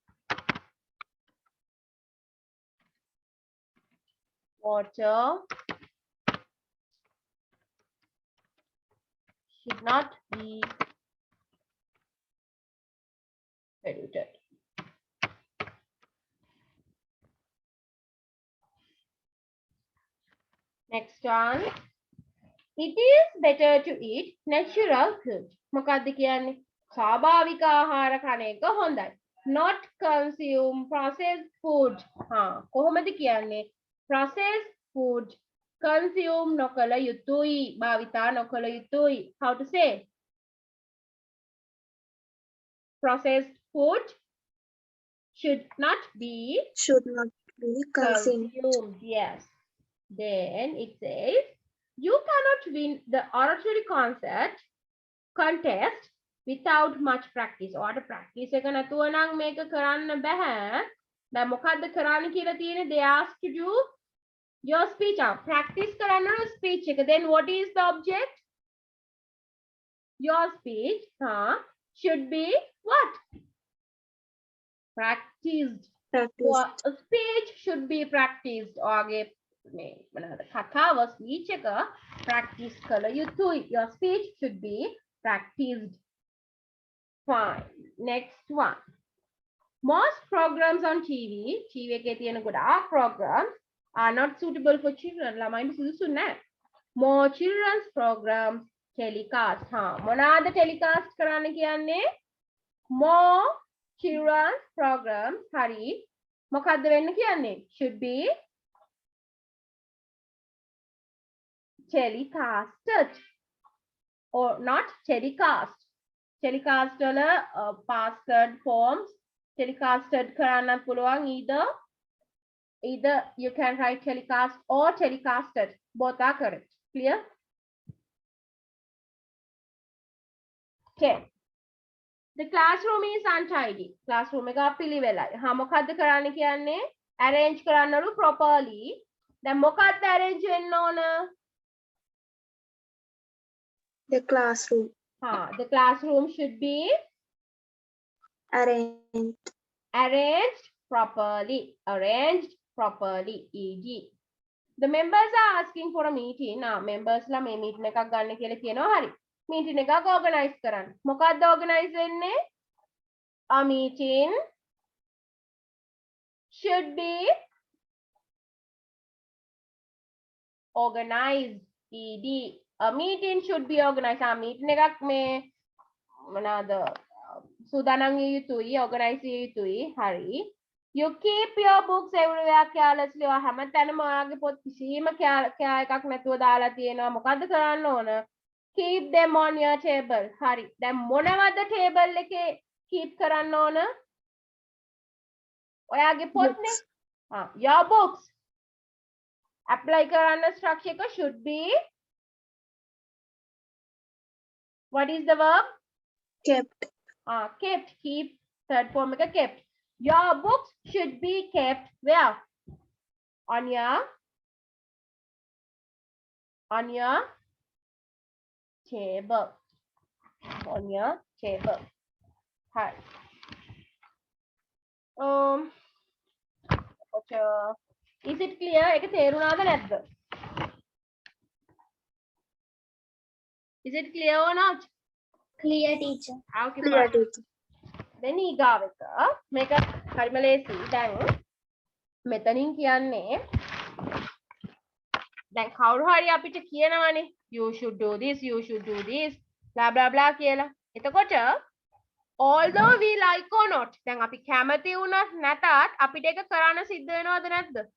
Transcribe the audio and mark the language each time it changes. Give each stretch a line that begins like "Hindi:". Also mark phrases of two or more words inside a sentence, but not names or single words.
English: Water should not be polluted. Next one. It is better to eat natural food.
Sinhala: මොකක්ද කියන්නේ? ස්වාභාවික ආහාර කන එක හොඳයි.
English: Not consume processed food.
Sinhala: කොහොමද කියන්නේ?
English: Processed food consume
Sinhala: නොකළ යුතුයි. භාවිතා නොකළ යුතුයි.
English: How to say? Processed food should not be consumed. Yes. Then it says, you cannot win the oratory contest without much practice.
Sinhala: Or practice එක නැතුව නම් මේක කරන්න බෑ. දැන් මොකද්ද කරන්න කියලා තියෙන්නේ?
English: They ask to do your speech.
Sinhala: Practice කරන්න ඕන speech එක.
English: Then what is the object? Your speech should be what? Practiced. Speech should be practiced.
Sinhala: ඔයාගේ කතාව speech එක practice කළ යුතුයි.
English: Your speech should be practiced. Fine. Next one. Most programs on TV
Sinhala: එකේ තියෙන ගොඩාක්
English: programs are not suitable for children.
Sinhala: ළමයින්ට සුදුසු නැහැ.
English: More children's programs telecast.
Sinhala: මොනවාද telecast කරන්න කියන්නේ?
English: More children's programs.
Sinhala: හරි. මොකද්ද වෙන්න කියන්නේ?
English: Should be telecasted or not telecast. Telecast වල past third forms telecasted
Sinhala: කරන්න පුළුවන්.
English: Either you can write telecast or telecasted. Both are correct. Clear? Okay. The classroom is untidy.
Sinhala: Classroom එක අපිලිවෙලයි. මොකද්ද කරන්න කියන්නේ? Arrange කරන්නලු properly. දැන් මොකද්ද arrange වෙන්න ඕන?
English: The classroom. The classroom should be arranged properly. Arranged properly. E.g. The members are asking for a meeting.
Sinhala: Members ලා මේ meeting එකක් ගන්න කියලා කියනවා. හරි. Meeting එකක් organize කරන්න. මොකක්ද organize වෙන්නේ?
English: A meeting should be organized. E.d. A meeting should be organized.
Sinhala: Meeting එකක් මේ මොනවාද? සූදානම් විය යුතුයි, organize විය යුතුයි. හරි.
English: You keep your books everywhere carelessly.
Sinhala: හැමතැනම ඔයාගේ පොත් කිසිම කෑ එකක් නැතුව දාලා තියෙනවා. මොකද්ද කරන්න ඕන?
English: Keep them on your table.
Sinhala: හරි. දැන් මොනවද table එකේ keep කරන්න ඕන? ඔයාගේ පොත්නේ.
English: Your books. Apply කරන්න structure එක should be. What is the verb? Kept. Kept. Keep. Third form එක kept. Your books should be kept where? On your table. On your table. Hi. Is it clear?
Sinhala: එක තේරුණාද නැද්ද?
English: Is it clear or not? Clear, teacher. Okay. Clear, teacher.
Sinhala: Then ඊගාව එක මේක හරිම ලේසි. දැන් මෙතනින් කියන්නේ දැන් කවුරු හරි අපිට කියනවනේ
English: you should do this, you should do this, blah blah blah
Sinhala: කියලා.
English: එතකොට although we like or not,
Sinhala: දැන් අපි කැමති වුණත් නැතත් අපිට ඒක කරන්න සිද්ධ වෙනවද නැද්ද?